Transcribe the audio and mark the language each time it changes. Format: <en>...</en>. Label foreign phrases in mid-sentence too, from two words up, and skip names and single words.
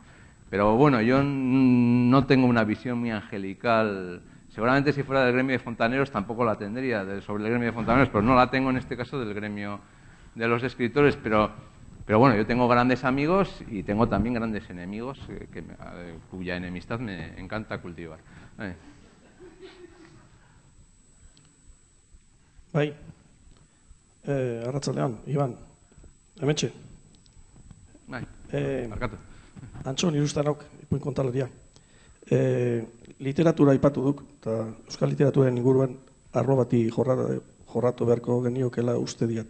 <es>Pero bueno, yo no tengo una visión muy angelical. Seguramente si fuera del gremio de fontaneros tampoco la tendría sobre el gremio de fontaneros, pero no la tengo en este caso del gremio de los escritores. Pero bueno, yo tengo grandes amigos y tengo también grandes enemigos cuya enemistad me encanta cultivar.</es> <eu>Bai, arratsaldean, Iban, hementxe. Bai, markatu. Antxon, irustanok, ipuin kontaleria. Literatura aipatu duk, eta euskal literaturen inguruan arlo bati jorratu beharko geniokela uste diat.</eu>